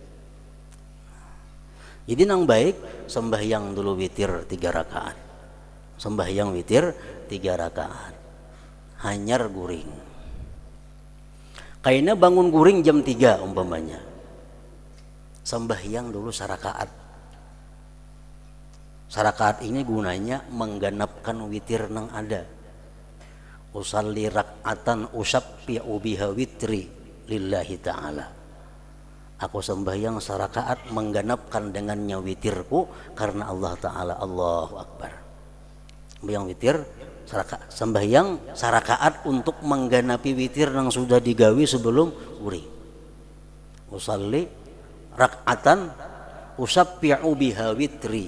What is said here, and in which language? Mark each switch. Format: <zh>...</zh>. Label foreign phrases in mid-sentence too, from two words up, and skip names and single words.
<bjn>Jadi nang baik sembahyang dulu witir 3 rakaat, sembahyang witir 3 rakaat, hanyar guring. Kayaknya bangun guring jam 3 umpamanya, sembahyang dulu sarakaat. Sarakaat ini gunanya menggenapkan witir nang ada.</bjn> <ar>أصلي ركعة أشفع بها وتري لله تعالى.</ar> <id>Aku sembahyang sarakaat menggenapkan dengannya witirku karena Allah Ta'ala.</id> <ar>الله أكبر.</ar> <id>Sembahyang witir, sembahyang sarakaat untuk menggenapi witir yang sudah digawi sebelum guring.</id> <ar>أصلي ركعة أشفع بها وتري.</ar>